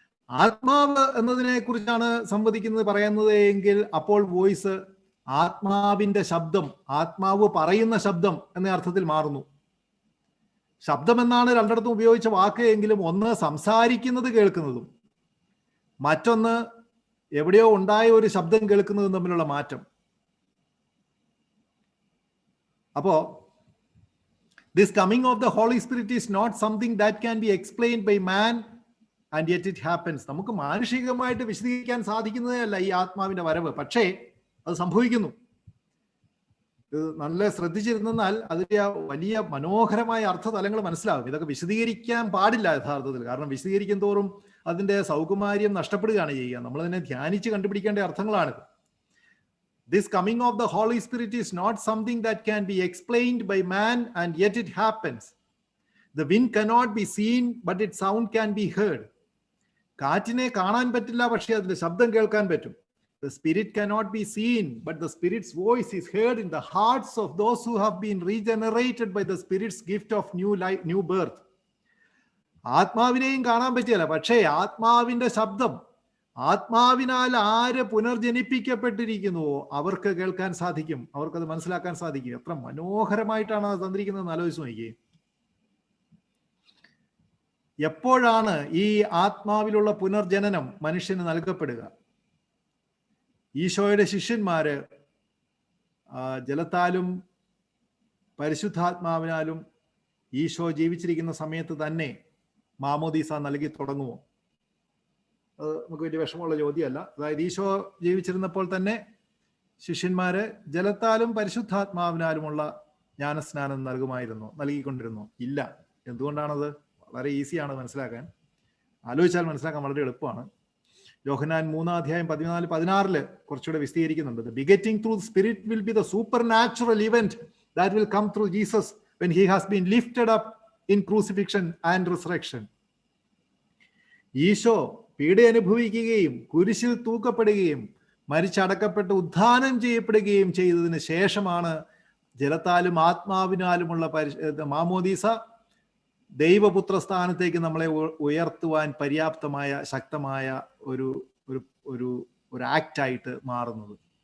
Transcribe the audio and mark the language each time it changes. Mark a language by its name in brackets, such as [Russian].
[Malayalam] ആത്മാവ് എന്നതിനെ കുറിച്ചാണ് സംവദിക്കുന്നത് പറയുന്നത് എങ്കിൽ അപ്പോൾ വോയിസ് ആത്മാവിന്റെ ശബ്ദം, ആത്മാവ് പറയുന്ന ശബ്ദം എന്ന അർത്ഥത്തിൽ മാറുന്നു. ശബ്ദം എന്നാണ് രണ്ടിടത്തും ഉപയോഗിച്ച വാക്ക് എങ്കിലും ഒന്ന് സംസാരിക്കുന്നത് കേൾക്കുന്നതും മറ്റൊന്ന് എവിടെയോ ഉണ്ടായ ഒരു ശബ്ദം കേൾക്കുന്നതും തമ്മിലുള്ള മാറ്റം. അപ്പോ [English] this coming of the Holy Spirit is not something that can be explained by man and yet it happens. [Malayalam] നമുക്ക് മാനുഷികമായിട്ട് വിശദീകരിക്കാൻ സാധിക്കുന്നതേ അല്ല ഈ ആത്മാവിന്റെ വരവ്, പക്ഷേ അത് സംഭവിക്കുന്നു. നല്ല ശ്രദ്ധിച്ചിരുന്നാൽ അതിന്റെ വലിയ മനോഹരമായ അർത്ഥതലങ്ങൾ മനസ്സിലാകും. ഇതൊക്കെ വിശദീകരിക്കാൻ പാടില്ല യഥാർത്ഥത്തിൽ, കാരണം വിശദീകരിക്കും തോറും അതിന്റെ സൗകുമാര്യം നഷ്ടപ്പെടുകയാണ് ചെയ്യുക. നമ്മളതിനെ ധ്യാനിച്ച് കണ്ടുപിടിക്കേണ്ട അർത്ഥങ്ങളാണിത്. [English] This coming of the Holy Spirit is not something that can be explained by man and yet it happens. The wind cannot be seen but its sound can be heard. [Malayalam] കാറ്റിനെ കാണാൻ പറ്റില്ല, പക്ഷേ അതിന്റെ ശബ്ദം കേൾക്കാൻ പറ്റും. [English] The spirit cannot be seen but the spirit's voice is heard in the hearts of those who have been regenerated by the spirit's gift of new life, new birth. [Malayalam] ആത്മാവിനെയും കാണാൻ പറ്റില്ല, പക്ഷേ ആത്മാവിന്റെ ശബ്ദം, ആത്മാവിനാൽ ആര് പുനർജനിപ്പിക്കപ്പെട്ടിരിക്കുന്നുവോ അവർക്ക് കേൾക്കാൻ സാധിക്കും, അവർക്കത് മനസ്സിലാക്കാൻ സാധിക്കും. എത്ര മനോഹരമായിട്ടാണ് അത് തന്നിരിക്കുന്നത് ആലോചിച്ച് നോക്കിയേ. എപ്പോഴാണ് ഈ ആത്മാവിലുള്ള പുനർജനനം മനുഷ്യന് നൽകപ്പെടുക? ഈശോയുടെ ശിഷ്യന്മാര് ജലത്താലും പരിശുദ്ധാത്മാവിനാലും ഈശോ ജീവിച്ചിരിക്കുന്ന സമയത്ത് തന്നെ മാമോദീസ നൽകി തുടങ്ങുമോ? അത് നമുക്ക് വലിയ വിഷമമുള്ള ചോദ്യമല്ല. അതായത് ഈശോ ജീവിച്ചിരുന്നപ്പോൾ തന്നെ ശിഷ്യന്മാര് ജലത്താലും പരിശുദ്ധാത്മാവിനാലുമുള്ള ജ്ഞാനസ്നാനം നൽകിക്കൊണ്ടിരുന്നു? ഇല്ല. എന്തുകൊണ്ടാണത്? വളരെ ഈസിയാണ് മനസ്സിലാക്കാൻ. ആലോചിച്ചാൽ മനസ്സിലാക്കാൻ വളരെ എളുപ്പമാണ്. യോഹന്നാൻ 3:14-16 കുറച്ചുകൂടെ വിശദീകരിക്കുന്നുണ്ട്. [English] The begetting through the Spirit will be the supernatural event that will come through Jesus when he has been lifted up in crucifixion and resurrection. [Malayalam] Isho പീഡ അനുഭവിക്കുകയും കുരിശിൽ തൂക്കപ്പെടുകയും മരിച്ചടക്കപ്പെട്ട് ഉത്ഥാനം ചെയ്യപ്പെടുകയും ചെയ്തതിന് ശേഷമാണ് ജലത്താലും ആത്മാവിനാലുമുള്ള മാമോദീസ ദൈവപുത്ര സ്ഥാനത്തേക്ക് നമ്മളെ ഉയർത്തുവാൻ പര്യാപ്തമായ ശക്തമായ ഒരു ഒരു ഒരു ആക്റ്റായിട്ട് മാറുന്നത്.